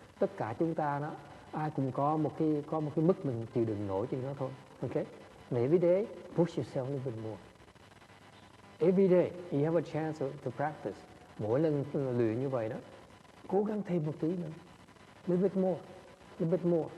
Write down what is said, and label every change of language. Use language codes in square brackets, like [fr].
[vi] Tất cả chúng ta đó, ai cũng có một cái mức mình chịu đựng nổi trên nó thôi, okay? [en] And every day, push yourself a little bit more. Every day, you have a chance to practice. [vi] Mỗi lần luyện như vậy đó, cố gắng thêm 1 tí nữa. [en] A little bit more, a little bit more.